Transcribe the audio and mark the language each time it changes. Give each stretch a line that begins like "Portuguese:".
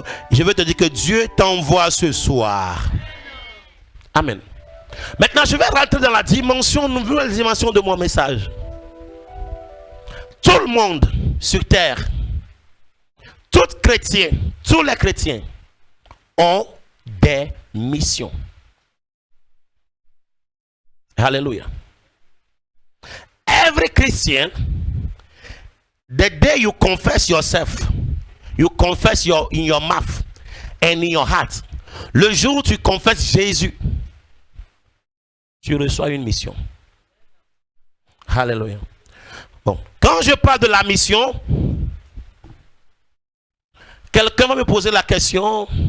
French: Je veux te dire que Dieu t'envoie ce soir. Amen. Maintenant, je vais rentrer dans la dimension, nouvelle dimension de mon message. Tout le monde sur terre, tous les chrétiens ont des missions. Hallelujah.
English: Every Christian, the day you confess yourself, you confess in your mouth and in your heart.
French: Le jour où tu confesses Jésus, tu reçois une mission. Hallelujah. Bon, quand je parle de la mission, quelqu'un va me poser la question.